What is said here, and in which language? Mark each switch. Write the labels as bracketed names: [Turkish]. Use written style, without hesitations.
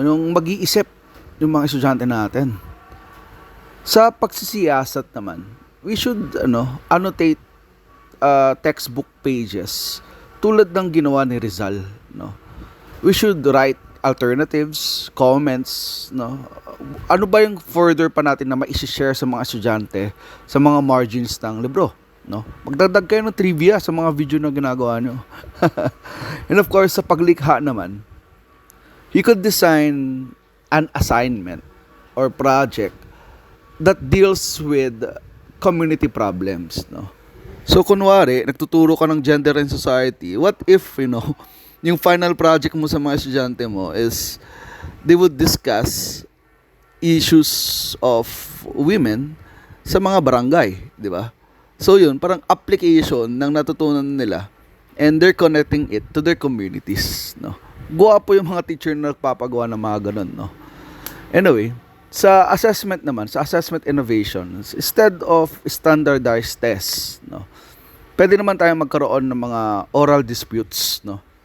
[Filipino] Yung mag-iisip yung mga estudyante natin. Sa pagsisiyasat naman, [English] we should annotate textbook pages [Filipino] tulad ng ginawa ni Rizal, no? [English] We should write alternatives, comments, no? [Filipino] Ano ba yung further pa natin na ma-share sa mga estudyante sa mga margins ng libro? No? Magdagdag kayo ng trivia sa mga video na ginagawa nyo. [English] And of course, [Filipino] sa paglikha naman, [English] you could design an assignment or project that deals with community problems. No? So, [Filipino] kunwari, nagtuturo ka ng [English] gender and society, what if, yung final project mo sa mga estudyante mo is they would discuss issues of women [Filipino] sa mga barangay, di ba? [English] So yun, [Filipino] parang application ng natutunan nila [English] and they're connecting it to their communities, no? [Filipino] Guwapo yung mga teacher na nagpapagawa ng mga ganun, no? Anyway, sa assessment naman, sa assessment innovations, [English] instead of standardized tests, [Filipino] no? Pwede naman tayong magkaroon ng mga oral disputes, no?